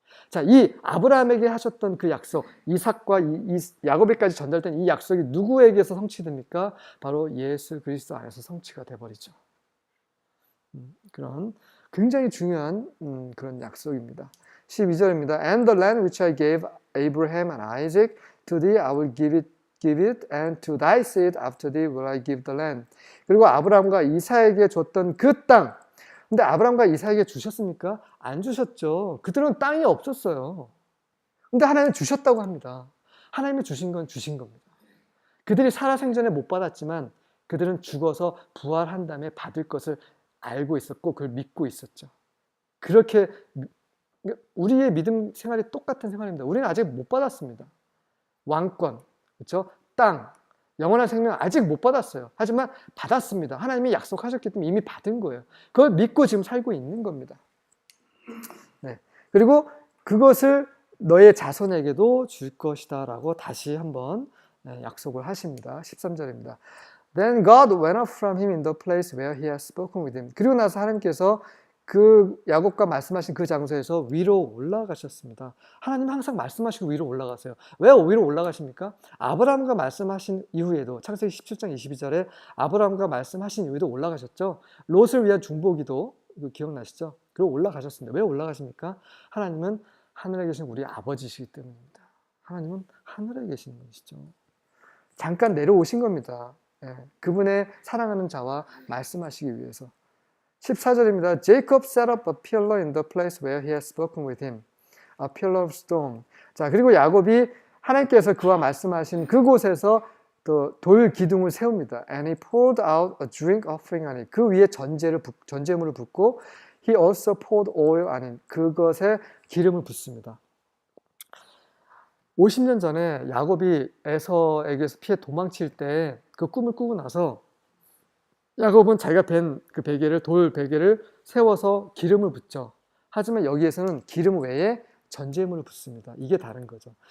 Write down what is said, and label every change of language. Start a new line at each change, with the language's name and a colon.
Korean: 자, 이 아브라함에게 하셨던 그 약속, 이삭과 야곱에까지 전달된 이 약속이 누구에게서 성취됩니까? 바로 예수 그리스도 안에서 성취가 돼버리죠. 그런 굉장히 중요한 그런 약속입니다. 12절입니다.
English: And the land which I gave Abraham and Isaac to thee, I will give it, and to thy seed after thee will I give the land.
Korean: 그리고 아브라함과 이삭에게 줬던 그 땅, 근데 아브라함과 이삭에게 주셨습니까? 안 주셨죠. 그들은 땅이 없었어요. 근데 하나님은 주셨다고 합니다. 하나님이 주신 건 주신 겁니다. 그들이 살아생전에 못 받았지만 그들은 죽어서 부활한 다음에 받을 것을 알고 있었고 그걸 믿고 있었죠. 그렇게 우리의 믿음 생활이 똑같은 생활입니다. 우리는 아직 못 받았습니다. 왕권, 그렇죠? 땅, 영원한 생명 아직 못 받았어요. 하지만 받았습니다. 하나님이 약속하셨기 때문에 이미 받은 거예요. 그걸 믿고 지금 살고 있는 겁니다. 네. 그리고 그것을 너의 자손에게도 줄 것이다 라고 다시 한번 약속을 하십니다. 13절입니다.
English: Then God went up from him in the place where he had spoken with him.
Korean: 그리고 나서 하나님께서 그 야곱과 말씀하신 그 장소에서 위로 올라가셨습니다. 하나님은 항상 말씀하시고 위로 올라가세요. 왜 위로 올라가십니까? 아브라함과 말씀하신 이후에도 창세기 17장 22절에 아브라함과 말씀하신 이후에도 올라가셨죠. 롯을 위한 중보기도 기억나시죠? 그리고 올라가셨습니다. 왜 올라가십니까? 하나님은 하늘에 계신 우리 아버지시기 때문입니다. 하나님은 하늘에 계신 분이시죠. 잠깐 내려오신 겁니다. 그분의 사랑하는 자와 말씀하시기 위해서. 14절입니다.
English: Jacob set up a pillar in the place where he had spoken with him. A pillar of stone.
Korean: 자, 그리고 야곱이 하나님께서 그와 말씀하신 그곳에서 또 돌 기둥을 세웁니다.
English: And he poured out a drink offering on it.
Korean: 그 위에 전제물을 붓고
English: he also poured oil on it.
Korean: 그것에 기름을 붓습니다. 50년 전에 야곱이 에서에게서 피해 도망칠 때 그 꿈을 꾸고 나서 야곱은 자기가 벤 그 베개를 돌 베개를 세워서 기름을 붓죠. 하지만 여기에서는 기름 외에 전제물을 붓습니다. 이게 다른 거죠.